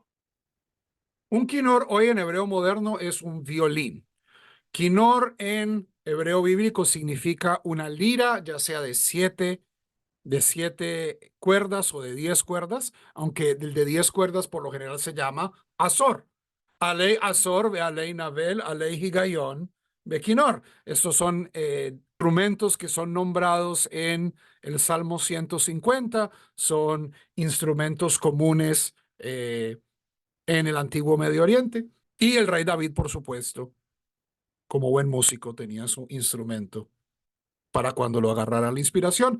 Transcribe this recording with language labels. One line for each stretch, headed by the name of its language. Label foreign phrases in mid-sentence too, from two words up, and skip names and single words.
Spanish: Un quinor hoy en hebreo moderno es un violín. Quinor en hebreo bíblico significa una lira, ya sea de siete cuerdas o de 10 cuerdas, aunque el de 10 cuerdas por lo general se llama azor.
Hebrew: עלי עשור ועלי נבל עלי הגיון בכנור.
Spanish: Estos son instrumentos que son nombrados en el Salmo 150, son instrumentos comunes en el antiguo Medio Oriente. Y el rey David, por supuesto, como buen músico, tenía su instrumento para cuando lo agarrara la inspiración.